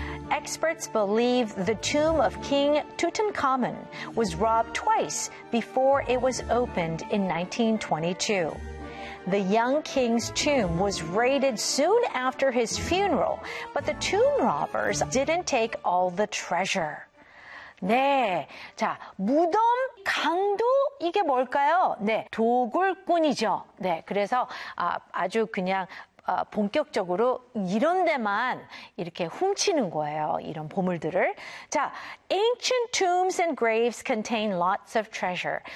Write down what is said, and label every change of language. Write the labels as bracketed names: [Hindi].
[English] Experts believe the tomb of King Tutankhamun was robbed twice before it was opened in 1922. The young king's tomb was raided soon after his funeral, but the tomb robbers didn't take all the treasure. [Korean] 네. 자, 무덤 강도 이게 뭘까요? 네. 도굴꾼이죠. 네. 그래서 아주 그냥 본격적으로 이런 데만 이렇게 훔치는 거예요. 이런 보물들을. [English] 자, ancient tombs and graves contain lots of treasure.